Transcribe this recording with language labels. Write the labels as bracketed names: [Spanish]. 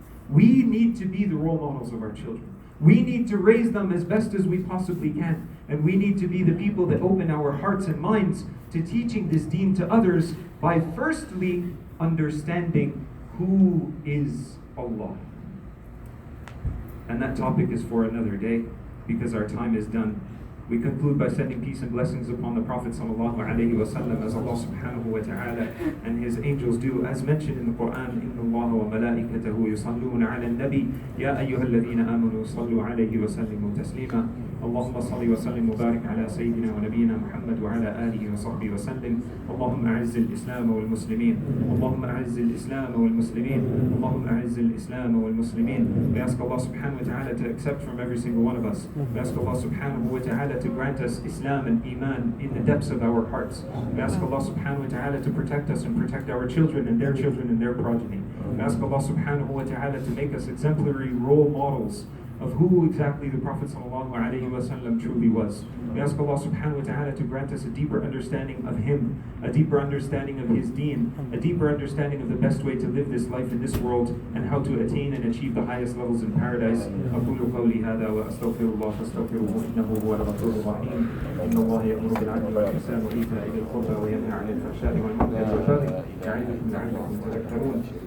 [English] We need to be the role models of our children. We need to raise them as best as we possibly can. And we need to be the people that open our hearts and minds to teaching this deen to others by firstly understanding who is Allah. And that topic is for another day because our time is done. We conclude by sending peace and blessings upon the Prophet ﷺ, as Allah subhanahu wa ta'ala and His angels do, as mentioned in the Quran, [Arabic] إِنَّ اللَّهَ وَمَلَائِكَتَهُ يُصَلُّونَ عَلَى النَّبِيِّ يَا أَيُّهَا الَّذِينَ آمَنُوا صَلُّوا عَلَيْهِ وَسَلِّمُوا تَسْلِيمًا اللهم صل وسلم وبارك على سيدنا ونبينا محمد وعلى آله وصحبه وسلم اللهم أعز الإسلام والمسلمين اللهم أعز الإسلام والمسلمين اللهم أعز الإسلام والمسلمين. [English] We ask Allah subhanahu wa ta'ala to accept from every single one of us. We ask Allah subhanahu wa ta'ala to grant us Islam and Iman in the depths of our hearts. We ask Allah subhanahu wa ta'ala to protect us and protect our children and their progeny. We ask Allah subhanahu wa ta'ala to make us exemplary role models of who exactly the Prophet ﷺ truly was. We ask Allah subhanahu wa ta'ala to grant us a deeper understanding of Him, a deeper understanding of His deen, a deeper understanding of the best way to live this life in this world and how to attain and achieve the highest levels in paradise. [Arabic] أقول قولي هذا وأستغفر الله فاستغفروه إنه هو الغفور الرحيم. إن الله يأمر بالعدل والإحسان وإيتاء ذي القربى وينهى عن الفحشاء والمنكر والبغي يعظكم لعلكم تذكرون.